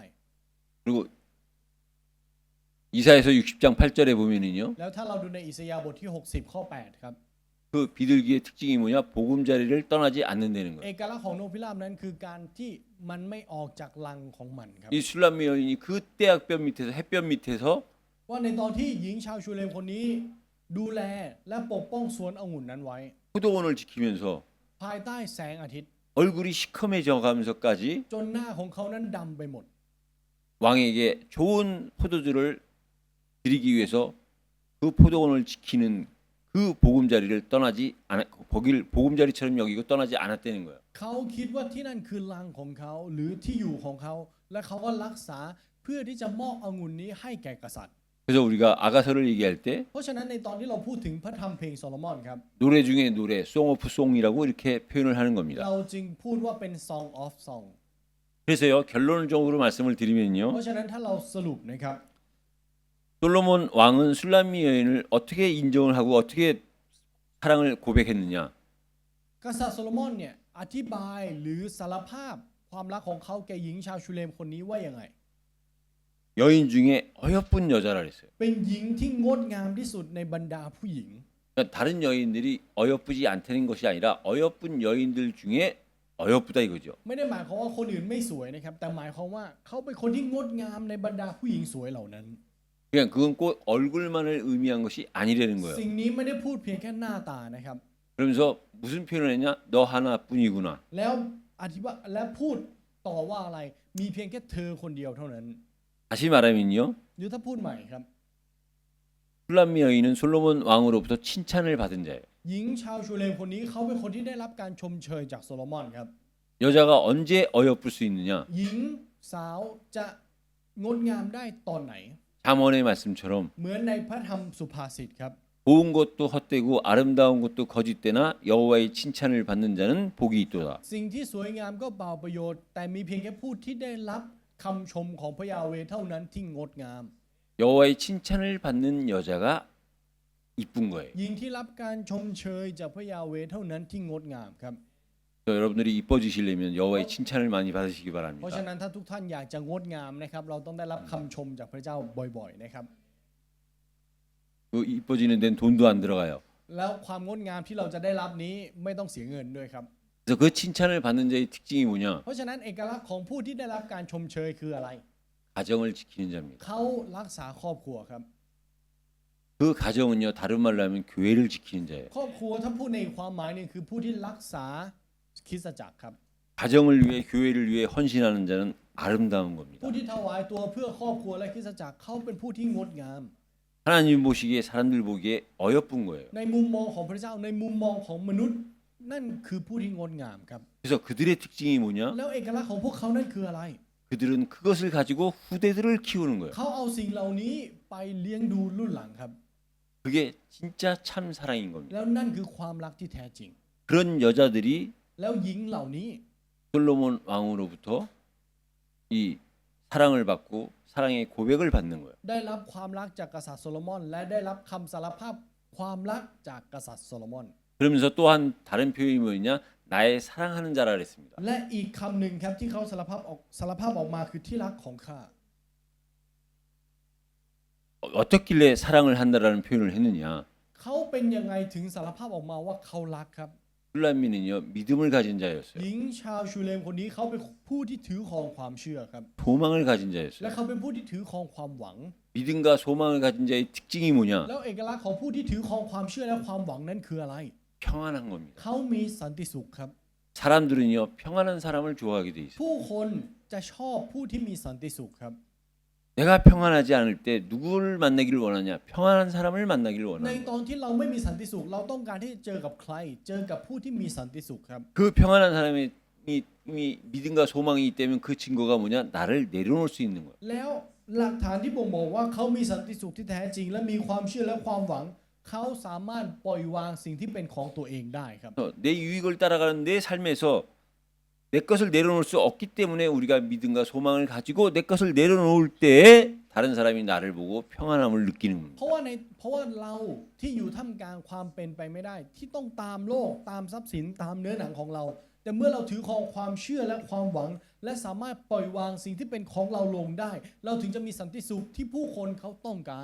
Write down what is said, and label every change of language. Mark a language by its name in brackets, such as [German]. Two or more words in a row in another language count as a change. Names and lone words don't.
[Korean] 그리고 이사야서 60장 8절에 보면은요. [Thai] แล้วถ้าเราดูในอิสยาห์บทที่60ข้อ8ครับ [Korean] 그 비둘기의 특징이 뭐냐? 보금자리를 떠나지 않는다는 [Thai] เอ [Korean] 거예요. [Thai] กลักษณ์ของนกพิราบนั้นคือการที่มันไม่ออกจากรังของมันครับ [Korean] 이 술람미 여인이 그 떼약볕 밑에서 햇볕 밑에서 [Thai] ว่าในตอนที่หญิงชาวชูเลมคนนี้ดูแลและปกป้องสวนองุ่นนั้นไว้ [Korean] 포도원을 지키면서 [Thai] ภายใต้แสงอาทิตย์ [Korean] 얼굴이 시커매져 가면서까지 [Thai] จนหน้าของเขานั้นดำไปหมด [Korean] 왕에게 좋은 포도주를 드리기 위해서 그 포도원을 지키는 그 보금자리를 떠나지 않아 거길 보금자리처럼 여기고 떠나지 않았다는 거예요. [Thai] เขาคิดว่าที่นั่นคือรังของเขาหรือที่อยู่ของเขา และเขาก็รักษาเพื่อที่จะมอบองุ่นนี้ให้แก่กษัตริย์ [Korean] 그래서 우리가 아가서를 얘기할 때 [Thai] เพราะฉะนั้นในตอนที่เราพูดถึงพระธรรมเพลงโซโลมอนครับ [Korean] 노래 중에 노래, [English] Song of Song [Korean] 이라고 이렇게 표현을 하는 겁니다. [Thai] เราจึงพูดว่าเป็น [English] Song of Song [Korean] 그래서요 결론적으로 말씀을 드리면요, [Thai] เพราะฉะนั้นถ้าเราสรุปนะครับ [Korean] 솔로몬 왕은 술람미 여인을 어떻게 인정을 하고 어떻게 사랑을 고백했느냐? [Thai] กษัตริย์โซโลมอนเนี่ยอธิบายหรือสารภาพความรักของเขาแก่หญิงชาวชูเลมคนนี้ว่ายังไง [Korean] 여인 중에 어여쁜 여자라 그랬어요. [Thai] เป็นหญิงที่งดงามที่สุดในบรรดาผู้หญิง [Korean] 그러니까 다른 여인들이 어여쁘지 않다는 것이 아니라 어여쁜 여인들 중에 어여쁘다 이거죠. [Thai] ไม่ได้หมายความว่าคนอื่นไม่สวยนะครับแต่หมายความว่าเขาเป็นคนที่งดงามในบรรดาผู้หญิงสวยเหล่านั้น [Korean] 그냥 그건 꼭 얼굴만을 의미한 것이 아니라는 거예요. [Thai] สิ่งนี้ไม่ได้พูดเพียงแค่หน้าตานะครับ [Korean] 그러면서 무슨 표현을 했냐? 너 하나뿐이구나. [Thai] แล้วอธิบายและพูดต่อว่าอะไรมีเพียงแค่เธอคนเดียวเท่านั้น [Korean] 다시 말하면요. [Thai] หรือถ้าพูดใหม่ครับ [Korean] 술람미 여인은 솔로몬 왕으로부터 칭찬을 받은 자예요. [Thai] หญิงชาวชูเลมคนนี้เขาเป็นคนที่ได้รับการชมเชยจากโซโลมอนครับ [Korean] 여자가 언제 어여쁠 수 있느냐? [Thai] หญิงสาวจะงดงามได้ตอนไหน [Korean] 잠언의 말씀처럼 [Thai] เหมือนในพระธรรมสุภาษิตครับ [Korean] 고운 것도 헛되고 아름다운 것도 거짓되나 여호와의 칭찬을 받는 자는 복이 있도다. [Thai] สิ่งที่สวยงามก็เปล่าประโยชน์ แต่มีเพียงแค่ผู้ที่ได้รับคำชมของพระยาเวห์เท่านั้นที่งดงาม [Korean] 여호와의 칭찬을 받는 여자가 이쁜 거예요. [Thai] หญิงที่รับการชมเชยจากพระยาเวห์เท่านั้นที่งดงามครับ [Korean] 그래서 여러분들이 이뻐지시려면 여호와의 칭찬을 많이 받으시기 [Thai] เพราะ [Korean] 바랍니다. [Thai] ฉะนั้นถ้าทุกท่านอยากจะงดงามนะครับเราต้องได้รับคำชมจากพระเจ้าบ่อยๆนะครับ [Korean] 그 이뻐지는 데는 돈도 안 들어가요. [Thai] แล้วความงดงามที่เราจะได้รับนี้ไม่ต้องเสียเงินด้วยครับ [Korean] 그래서 그 칭찬을 받는 자의 특징이 뭐냐? [Thai] เพราะฉะนั้นเอกลักษณ์ของผู้ที่ได้รับการชมเชยคืออะไร [Korean] 가정을 지키는 자입니다. [Thai] เขารักษาครอบครัวครับ [Korean] 그 가정은요 다른 말로 하면 교회를 지키는 자예요. [Thai] ครอบครัวถ้าพูดในความหมายหนึงคือผู้ที่รักษาคริสตจักรครับ [Korean] 가정을 위해 교회를 위해 헌신하는 자는 아름다운 겁니다. [Thai] ผู้ที่ถวายตัวเพื่อครอบครัวและคริสตจักรเขาเป็นผู้ที่งดงาม [Korean] 하나님 보시기에 사람들 보기에 어여쁜 거예요. [Thai] ในมุมมองของพระเจ้าในมุมมองของมนุษย์ นั่นคือผู้ที่งดงามครับ [Korean] 그래서 그들의 특징이 뭐냐? [Thai] แล้วเอกลักษณ์ของพวกเขานั่นคืออะไร [Korean] 그들은 그것을 가지고 후대들을 키우는 거예요. [Thai] เขาเอาสิ่งเหล่านี้ไปเลี้ยงดูรุ่นหลังครับ [Korean] 그게 진짜 참 사랑인 겁니다. [Thai] แล้วนั่นคือความรักที่แท้จริง [Korean] 그런 여자들이 [Thai] แล้วหญิงเหล่านี้ [Korean] 솔로몬 왕으로부터 이 사랑을 받고 사랑의 고백을 받는 거예요. [Thai] ได้รับความรักจากกษัตริย์โซโลมอน และได้รับคำสารภาพความรักจากกษัตริย์โซโลมอน [Korean] 그러면서 또한 다른 표현이 뭐냐? 나의 사랑하는 자라 그랬습니다. [Thai] และอีกคำหนึ่งครับที่เขาสารภาพออกมาคือที่รักของข้า [Korean] 어떻길래 사랑을 한다라는 표현을 했느냐? [Thai] เขาเป็นยังไงถึงสารภาพออกมาว่าเขารักครับ [Korean] 술람미는요 믿음을 가진 자였어요. [Thai] หญิงชาวชูเลมคนนี้เขาเป็นผู้ที่ถือครองความเชื่อครับ [Korean] 소망을 가진 [Thai] และ [Korean] 자였어요. [Thai] เขาเป็นผู้ที่ถือครองความหวัง [Korean] 믿음과 소망을 가진 자의 특징이 뭐냐? [Thai] แล้วเอกลักษณ์ของผู้ที่ถือครองความเชื่อและความหวังนั้นคืออะไร [Korean] 평안한 겁니다. [Thai] เขามีสันติสุขครับ [Korean] 사람들은요 평안한 사람을 좋아하게 돼 있어요. [Thai] ผู้คนจะชอบผู้ที่มีสันติสุขครับ [Korean] 내가 평안하지 않을 때 누구를 만나기를 원하냐? 평안한 사람을 만나기를 [Thai] ใน [Korean] 원하는 [Thai] ตอนที่เราไม่มีสันติสุขเราต้องการที่จะเจอกับใคร เจอกับผู้ที่มีสันติสุขครับ [Korean] 그 평안한 사람이 이미 믿음과 소망이 있다면 그 증거가 뭐냐? 나를 내려놓을 수 있는 거야. [Thai] แล้วหลักฐานที่บ่งบอกว่าเขามีสันติสุขที่แท้จริง และมีความเชื่อและความหวัง เขาสามารถปล่อยวางสิ่งที่เป็นของตัวเองได้ครับ [Korean] 내 유익을 따라가는 내 삶에서 내 것을 내려놓을 수 없기 때문에 우리가 믿음과 소망을 가지고 내 것을 내려놓을 때 다른 사람이 나를 보고 평안함을 느끼는 겁니다. [Thai] เพราะว่าเราที่อยู่ท่ามกลางความเป็นไปไม่ได้ ที่ต้องตามโลกตามทรัพย์สินตามเนื้อหนังของเรา แต่เมื่อเราถือครองความเชื่อและความหวัง และสามารถปล่อยวางสิ่งที่เป็นของเราลงได้ เราถึงจะมีสันติสุขที่ผู้คนเขาต้องการ